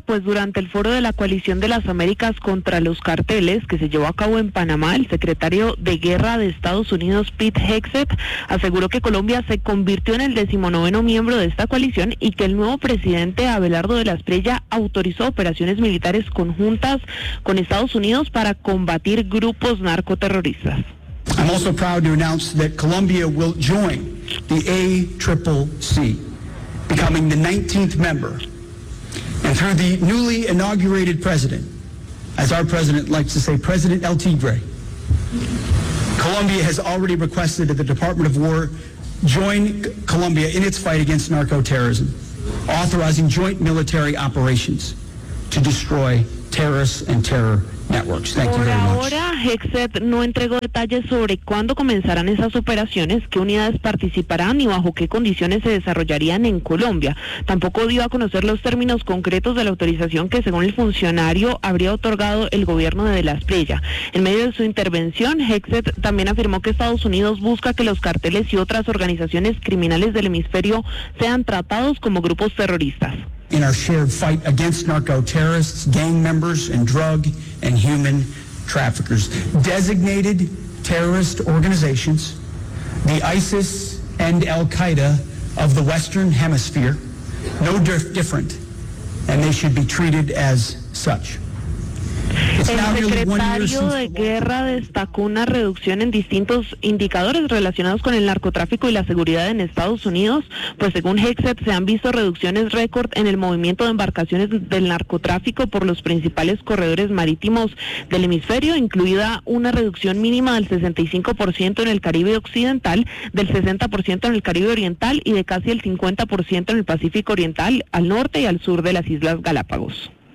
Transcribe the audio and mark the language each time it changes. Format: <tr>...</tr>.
<es>Pues durante el foro de la Coalición de las Américas contra los Carteles, que se llevó a cabo en Panamá, el secretario de Guerra de Estados Unidos, Pete Hegseth, aseguró que Colombia se convirtió en el 19º miembro de esta coalición y que el nuevo presidente Abelardo de la Estrella autorizó operaciones militares conjuntas con Estados Unidos para combatir grupos narcoterroristas.</es> <en>I'm also proud to announce that Colombia will join the ACCC, becoming the 19th member. And through the newly inaugurated president, as our president likes to say, President El Tigre, Colombia has already requested that the Department of War join Colombia in its fight against narco-terrorism, authorizing joint military operations to destroy terrorists and terror networks. Thank you very much.</en> <es>Por ahora, Hexet no entregó detalles sobre cuándo comenzarán esas operaciones, qué unidades participarán y bajo qué condiciones se desarrollarían en Colombia. Tampoco dio a conocer los términos concretos de la autorización que, según el funcionario, habría otorgado el gobierno de La Estrella. En medio de su intervención, Hexet también afirmó que Estados Unidos busca que los carteles y otras organizaciones criminales del hemisferio sean tratados como grupos terroristas.</es> <en>In our shared fight against narco-terrorists, gang members, and drug and human traffickers. Designated terrorist organizations, the ISIS and Al-Qaeda of the Western Hemisphere, no different, and they should be treated as such.</en> <es>El secretario de Guerra destacó una reducción en distintos indicadores relacionados con el narcotráfico y la seguridad en Estados Unidos, pues según Hexet se han visto reducciones récord en el movimiento de embarcaciones del narcotráfico por los principales corredores marítimos del hemisferio, incluida una reducción mínima del 65% en el Caribe Occidental, del 60% en el Caribe Oriental y de casi el 50% en el Pacífico Oriental, al norte y al sur de las Islas Galápagos.</es>